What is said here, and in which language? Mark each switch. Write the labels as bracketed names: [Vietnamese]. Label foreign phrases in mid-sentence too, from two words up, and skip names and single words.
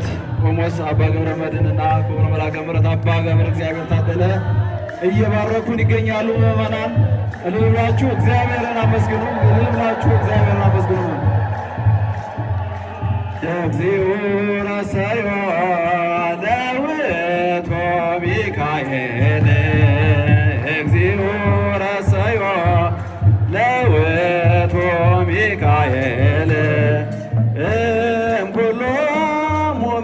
[Amharic] ቆሞስ አባ ገብረ መድኅንና ክቡር መልአከ ምሕረት አባ ገብረ እግዚአብሔር ታደለ እየባረኩን ይገኛሉ። ምዕመናን እልል ብላችሁ እግዚአብሔርን አመስግኑ። እልል ብላችሁ እግዚአብሔርን አመስግኑ። [Geez] እግዚኦ ረሳዮ ለውእቱ ሚካኤል እግዚኦ ረሳዮ ለውእቱ ሚካኤል እምኩሎሙ